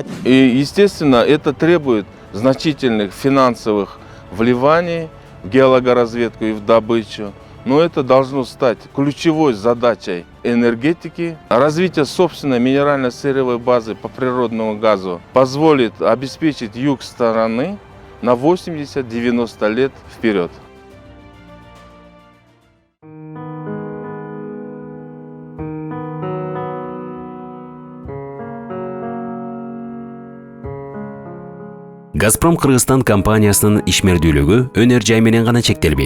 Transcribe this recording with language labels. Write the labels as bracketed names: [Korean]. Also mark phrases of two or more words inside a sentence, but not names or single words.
[Russian] И, естественно, это требует значительных финансовых вливаний в геологоразведку и в добычу. Но это должно стать ключевой задачей энергетики. Развитие собственной минерально-сырьевой базы по природному газу позволит обеспечить юг страны на 80-90 лет вперед. [Kyrgyz] Газпром Кыргызстан компаниясынын ишмердүүлүгү өнөр жай менен гана чектелбейт.